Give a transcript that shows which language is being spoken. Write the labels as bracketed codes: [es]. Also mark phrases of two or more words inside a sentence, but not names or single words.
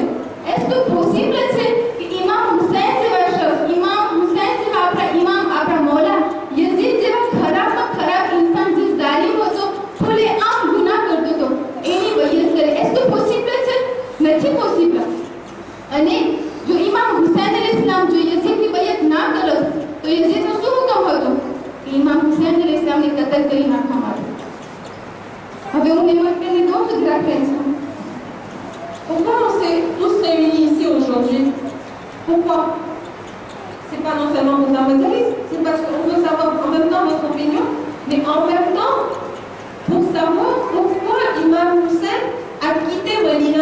[gu] એસ તો પોસિબલ છે કે ઇમામ હુસૈન જેવા શખ્સ, ઇમામ હુસૈન જેવા આપણા ઇમામ, આપણા મૌલા યઝીદ જેવા ખરાબમાં ખરાબ ઇન્સાન, જે જાલિમ હતો, ખુલ્લેઆમ ગુનાહ કરતો હતો, એની બૈયત કરે. એસ તો પોસિબલ છે? નથી પોસિબલ. અને જો ઇમામ હુસૈન અલૈહિસ્સલામ જો યઝીદની બૈયત ના કરત તો યઝીદનો શું હુકમ હતો? કે ઇમામ હુસૈન અલૈહિસ્સલામને કતલ કરી નાખવામાં આવે. હવે હું નિમંત્રણને દઉં છું ગ્રાફેન્સમાં. [fr] Pourquoi on s'est tous réunis ici aujourd'hui? Pourquoi? C'est pas non seulement pour la majalis, c'est parce qu'on veut savoir en même temps votre opinion, mais en même temps pour savoir pourquoi Imam Hussein a quitté Medina.